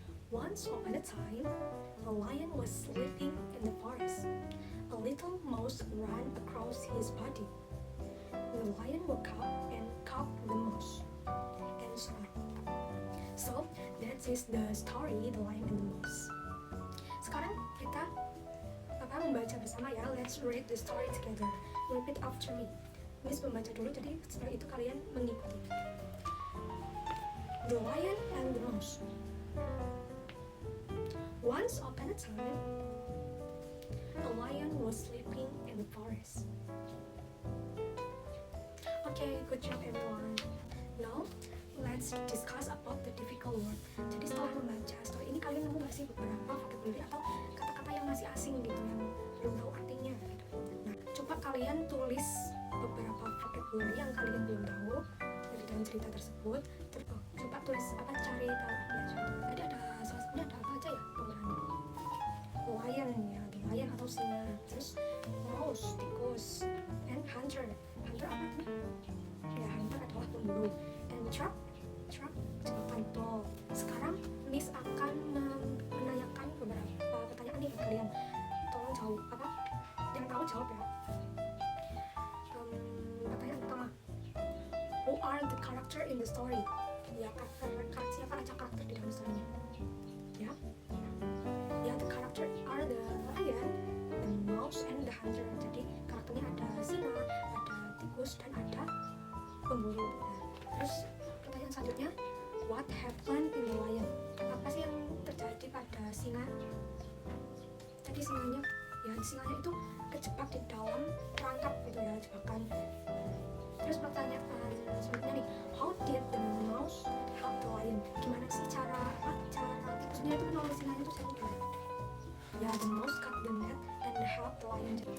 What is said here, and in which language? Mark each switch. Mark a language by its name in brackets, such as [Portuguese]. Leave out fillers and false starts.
[English] Once upon a time, a lion was sleeping in the forest. A little mouse ran across his body. The lion woke up and caught the mouse, and so on. So, that is the story, The Lion and the Mouse. [Indonesian] Sekarang kita membaca bersama ya. [English] Let's read the story together. Repeat after me. [Indonesian] Miss membaca dulu, jadi setelah itu kalian mengikuti. [English] The Lion and the Mouse. Once upon a time, a lion was sleeping in the forest. Okay, good job everyone. Now, let's discuss about the difficult word. [Indonesian] Jadi setelah membaca story ini, kalian nemu gak sih beberapa vocabulary atau kata-kata yang masih asing gitu, yang belum tahu artinya gitu. Nah, coba kalian tulis beberapa vocabulary yang kalian belum tahu dari dalam cerita tersebut. Coba tulis cari tahu ya. Tadi ada salah satunya ada apa aja ya penggunaannya? Lion ya, lion atau singa. Terus mouse, tikus, and hunter. Hunter apa nih? Ya, hunter adalah pemburu. And trap jebakan panto. Sekarang Miss akan menanyakan beberapa pertanyaan nih ke kalian. Tolong jawab jangan tahu jawab ya. Pertanyaan pertama, [English] who are the character in the story? [Indonesian] Ya, siapa aja karakter di dalam story-nya? [English] Ya, the character are the lion, the mouse, and the hunter. [Indonesian] Jadi karakternya ada singa, ada tikus, dan ada pemburu. Terus pertanyaan selanjutnya, [English] what happened in the lion? [Indonesian] Apa sih yang terjadi pada singa? Tadi singanya itu kejebak di dalam perangkap gitu ya, jebakan. Terus pertanyaan selanjutnya nih, [English] how did the mouse help the lion? [Indonesian] Gimana sih cara tikusnya itu menolong singanya itu sendiri? [English] Ya, the mouse cut the net and help the lion.